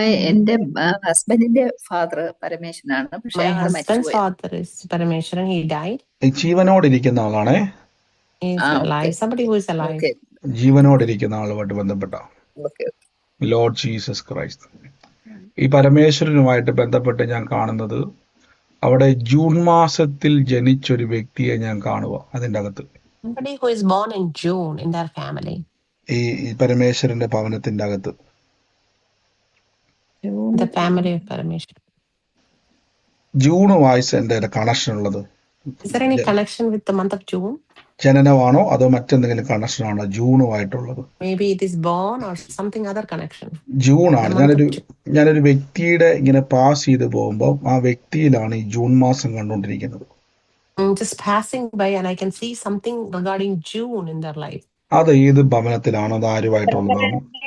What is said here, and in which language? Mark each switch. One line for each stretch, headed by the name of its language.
Malayalam: എന്റെ ഹസ്ബൻഡിന്റെ father പരമേശ്വരനാണ്.
English: My husband's father is Parameshwaran. He died.
Malayalam: ജീവനോടിരിക്കുന്ന ആളാണേ.
English: Somebody who is alive.
Malayalam: ജീവനോടിരിക്കുന്ന ആളുമായിട്ട് ബന്ധപ്പെട്ട Lord Jesus Christ. ഈ പരമേശ്വരനുമായിട്ട് ബന്ധപ്പെട്ട് ഞാൻ കാണുന്നത് അവിടെ ജൂൺ മാസത്തിൽ ജനിച്ചൊരു വ്യക്തിയെ ഞാൻ കാണുക. അതിൻ്റെ അകത്ത്
English: Somebody who is born in June in their family.
Malayalam: ഈ പരമേശ്വരന്റെ ഭവനത്തിന്റെ അകത്ത്
English: The family of Parameshwaran.
Malayalam: ജൂണുമായി എൻ്റെ കണക്ഷൻ ഉള്ളത്.
English: Is there any connection with the month of June?
Malayalam: ജനനമാണോ അതോ മറ്റെന്തെങ്കിലും കണക്ഷൻ ആണോ ജൂണുമായിട്ടുള്ളത്?
English: Maybe it is born or something other connection.
Malayalam: ജൂണാണ്. ഞാനൊരു വ്യക്തിയുടെ ഇങ്ങനെ പാസ് ചെയ്ത് പോകുമ്പോൾ ആ വ്യക്തിയിലാണ് ഈ ജൂൺ മാസം കണ്ടുകൊണ്ടിരിക്കുന്നത്.
English: Just passing by and I can see something regarding June in their life.
Malayalam: അത് ഏത് ഭവനത്തിലാണോ അത് ആരുമായിട്ടുള്ളതാണോ?